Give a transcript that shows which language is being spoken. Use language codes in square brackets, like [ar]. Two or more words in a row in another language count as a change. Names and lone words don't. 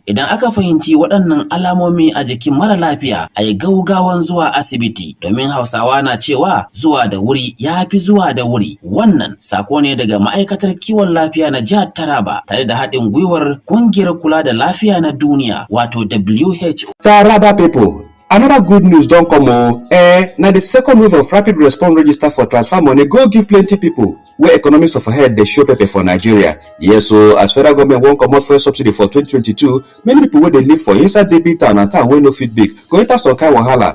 [ha] Idan aka fahimci waɗannan alamomi a jikin mara lafiya, a yi gaugawan zuwa asibiti domin Hausawa na cewa zuwa da wuri ya fi zuwa da wuri. Wannan sako ne daga ma'aikatar kiwon lafiya na jihar Taraba tare da haɗin gwiwar ƙungiyar kula da lafiya na duniya wato WHO. [pcm] Taraba people, another good news don come o. Na the second wave of rapid response register for transfer money go give plenty people wey economics of head dey show pepper for Nigeria. Yes, so as federal government wan comot fuel subsidy for 2022, many people wey dey live for inside the big town and town wey no fit big go enter some kind wahala.